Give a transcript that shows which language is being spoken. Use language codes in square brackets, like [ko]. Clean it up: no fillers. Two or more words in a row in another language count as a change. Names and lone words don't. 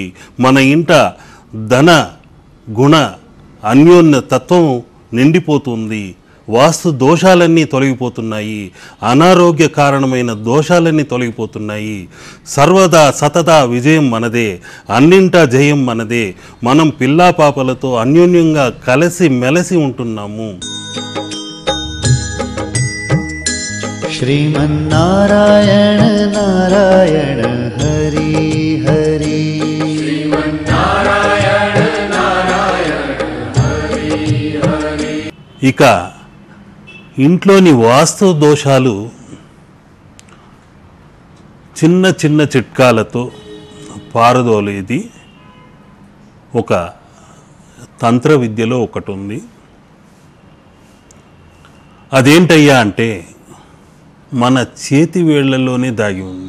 [te] మన ఇంట ధన గుణ అన్యోన్య తత్వం నిండిపోతుంది. వాస్తు దోషాలన్నీ తొలగిపోతున్నాయి. అనారోగ్య కారణమైన దోషాలన్నీ తొలగిపోతున్నాయి. సర్వదా సతదా విజయం మనదే, అన్నింటా జయం మనదే. మనం పిల్లాపాపలతో అన్యోన్యంగా కలిసి మెలిసి ఉంటున్నాము. [sa] श्रीमन्नारायण नारायण हरि हरि श्रीमन्नारायण नारायण हरि हरि. [te] ఇక ఇంట్లోని వాస్తు దోషాలు చిన్న చిన్న చిట్కాలతో పారదోలేది ఒక తంత్ర విద్యలో ఒకటి ఉంది. అదేంటయ్యా అంటే, మన చేతి వేళ్లలోనే దాగి ఉంది.